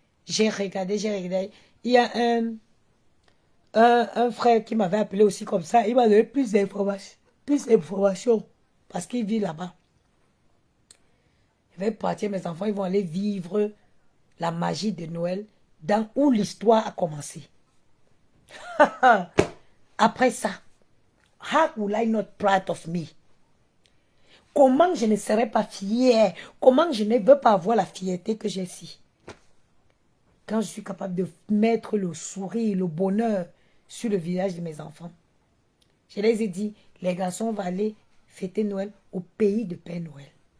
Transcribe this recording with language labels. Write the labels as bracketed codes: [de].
[fr] J'ai regardé. Il y a un frère qui m'avait appelé aussi comme ça. Il m'a donné plus d'informations. Parce qu'il vit là-bas. Je vais partir, mes enfants, ils vont aller vivre la magie de Noël où l'histoire a commencé. Après ça, [en] how will I not proud of me? [fr] Comment je ne serais pas fière? Comment je ne veux pas avoir la fierté que j'ai ici? Quand je suis capable de mettre le sourire, le bonheur sur le visage de mes enfants. Je les ai dit, les garçons vont aller fêter Noël au pays de Père Noël.